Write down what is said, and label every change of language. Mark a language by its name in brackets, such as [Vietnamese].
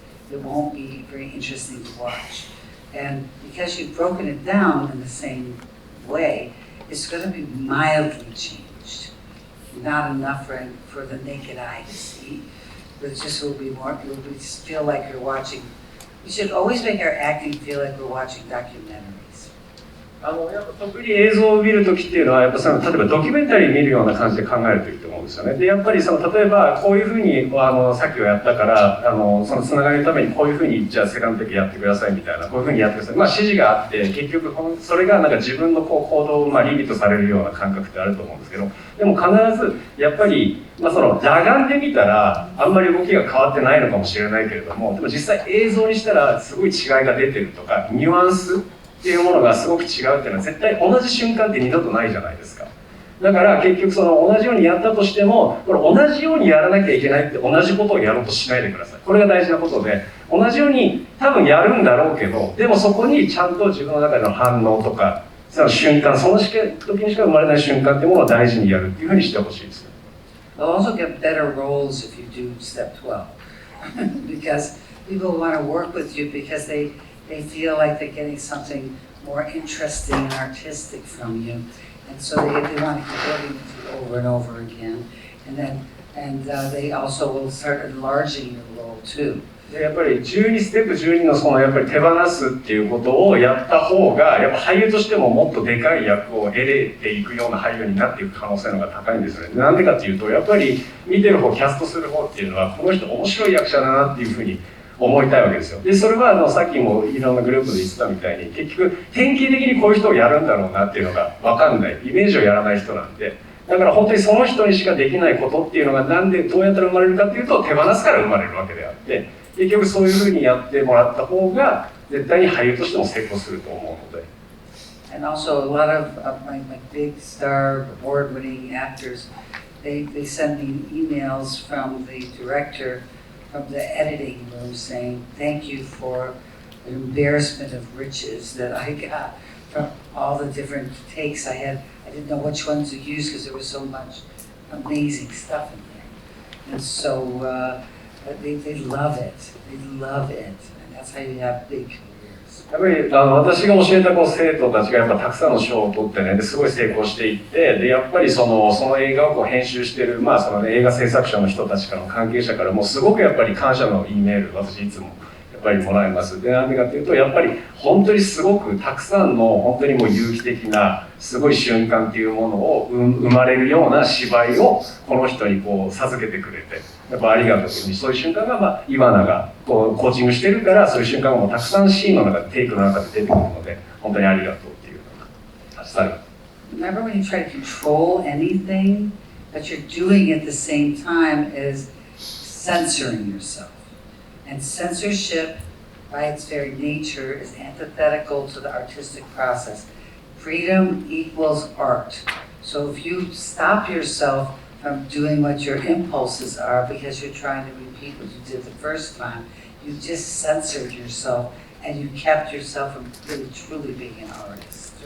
[English] It won't be very interesting to watch. And because you've broken it down in the same way, it's going to be mildly changed. Not enough for the naked eye to see, but it just will be more, it will feel like you're watching. We should always make our acting feel like we're watching documentaries. [Japanese] やっぱ特に映像を見るときっていうのは、やっぱ例えばドキュメンタリー見るような感じで考えるといいと思うんですよね。で、やっぱり例えばこういうふうにさっきはやったからそのつながりのためにこういうふうにじゃあセカンド的やってくださいみたいな、こういうふうにやってください。指示があって結局それがなんか自分の行動をリミットされるような感覚ってあると思うんですけど、でも必ずやっぱり裸眼で見たらあんまり動きが変わってないのかもしれないけれども、でも実際映像にしたらすごい違いが出てるとか、ニュアンスっていうものがすごく違うっていうのは絶対同じ瞬間って二度とないじゃないですか。だから結局同じようにやったとしても、これ同じようにやらなきゃいけないって同じことをやろうとしないでください。これが大事なことで、同じように多分やるんだろうけど、でもそこにちゃんと自分の中での反応とか、その瞬間、その時にしか生まれない瞬間っていうものを大事にやるっていうふうにしてほしいです。 [English] You'll also get better roles if you do step 12 because people want to work with you because they feel like they're getting something more interesting and artistic from you, and so they want to keep working with you over and over again, and they also will start enlarging your role too. [Japanese] でやっぱり12ステップ12のやっぱり手放すっていうことをやった方がやっぱ俳優としてももっとでかい役を得れていくような俳優になっていく可能性の方が高いんですよね。なんでかっていうと、やっぱり見てる方、キャストする方っていうのはこの人面白い役者だなっていうふうに思いたいわけですよ。でそれはさっきもいろんなグループで言ってたみたいに、結局典型的にこういう人をやるんだろうなっていうのが分かんない、イメージをやらない人なんで、だから本当にその人にしかできないことっていうのがなんでどうやったら生まれるかっていうと、手放すから生まれるわけであって、結局そういうふうにやってもらった方が絶対に俳優としても成功すると思うので。 [English] And also a lot of my big star award-winning actors, they send me emails from the director from the editing room saying, thank you for the embarrassment of riches that I got from all the different takes I had. I didn't know which ones to use because there was so much amazing stuff in there. And so they love it. They love it. And that's how you have big careers. [Japanese] やっぱり私が教えた生徒たちがやっぱたくさんの賞を取ってね、ですごい成功していって、でやっぱりその映画を編集してる、その映画制作者の人たちからの関係者からもすごくやっぱり感謝の E メール私いつもやっぱりもらいます。でなんでかっていうとやっぱり本当にすごくたくさんの本当にもう有機的なすごい瞬間っていうものを生まれるような芝居をこの人にこう授けてくれて、やっぱありがとうというふうに、そういう瞬間がイバナがこうコーチングしてるから、そういう瞬間がもうたくさんシーンの中でテイクの中で出てくるので、本当にありがとうっていうのが最後。 [English] Remember when you try to control anything, but you're doing at the same time is censoring yourself. And censorship, by its very nature, is antithetical to the artistic process. Freedom equals art. So if you stop yourself from doing what your impulses are because you're trying to repeat what you did the first time, you just censored yourself and you kept yourself from really truly being an artist.